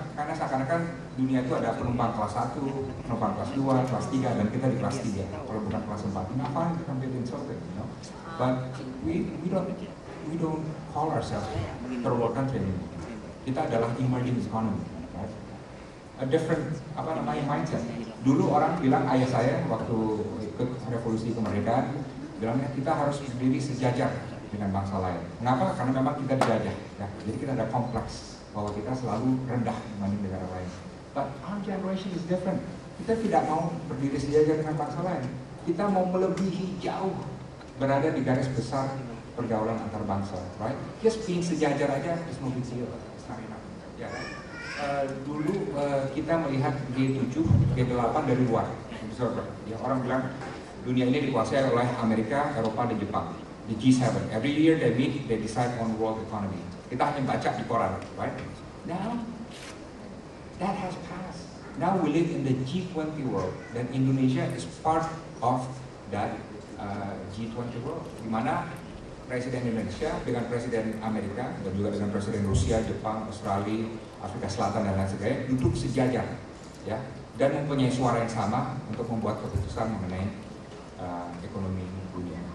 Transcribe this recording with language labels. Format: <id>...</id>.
<id>Karena seakan-akan dunia itu ada penumpang kelas 1, penumpang kelas 2, kelas 3, dan kita di kelas 3. Kalau bukan kelas 4, ngapain kita ambil insulted,</id> <en>you know? But we don't call ourselves third world country anymore.</en> <id>Kita adalah</id> <en>emerging economy, right? A different mindset.</en> <id>Dulu orang bilang, ayah saya waktu ikut revolusi kemerdekaan bilangnya kita harus berdiri sejajar dengan bangsa lain. Kenapa? Karena memang kita dijajah, ya. Jadi kita ada kompleks bahwa kita selalu rendah dibanding negara lain.</id> <en>But our generation is different.</en> <id>Kita tidak mau berdiri sejajar dengan bangsa lain. Kita mau melebihi jauh, berada di garis besar pergaulan antar bangsa, right?</id> <en>Just being sejajar aja is no big deal.</en> <id>Ya, dulu kita melihat G7, G8 dari luar, observer. Ya, orang bilang dunia ini dikuasai oleh Amerika, Eropa, dan Jepang.</id> <en>Di G7, every year they meet, they decide on world economy.</en> <id>Kita hanya baca di koran, right?</id> <en>Now, that has passed. Now we live in the G20 world,</en> <id>dan Indonesia</id> <en>is part of that G20 world,</en> <id>di mana Presiden Indonesia dengan Presiden Amerika dan juga dengan Presiden Rusia, Jepang, Australia, Afrika Selatan dan lain sebagainya duduk sejajar, ya, dan mempunyai suara yang sama untuk membuat keputusan mengenai ekonomi dunia.</id>